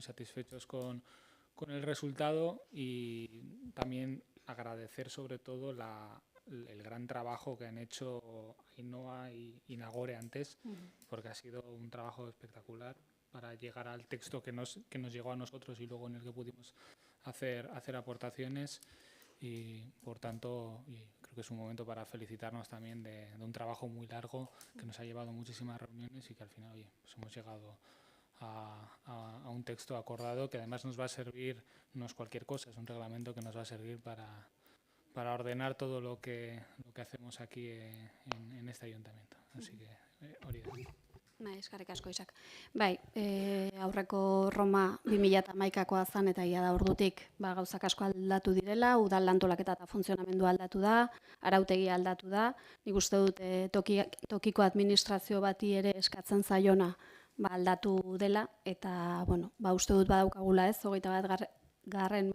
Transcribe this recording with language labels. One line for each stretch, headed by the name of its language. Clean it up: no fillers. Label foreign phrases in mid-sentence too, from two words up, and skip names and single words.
Spanish: satisfechos con el resultado y también agradecer sobre todo el gran trabajo que han hecho Ainhoa y Nagore antes, porque ha sido un trabajo espectacular para llegar al texto que nos llegó a nosotros y luego en el que pudimos hacer aportaciones y por tanto creo que es un momento para felicitarnos también de un trabajo muy largo que nos ha llevado muchísimas reuniones y que al final pues hemos llegado a un texto acordado que además nos va a servir, no es cualquier cosa, es un reglamento que nos va a servir para ordenar todo lo que hacemos aquí en este ayuntamiento. Así que,
Basque: hori da. Eskerrik asko, Isak. Bai, aurreko Roma 2011koa zen eta ia da ordutik gauzak asko aldatu direla, udal lantolaketa eta funtzionamendua aldatu da, arautegia aldatu da. Nik uste dut tokiko administrazio bati ere eskatzen zaiona aldatu dela eta, uste dut badaukagula 21.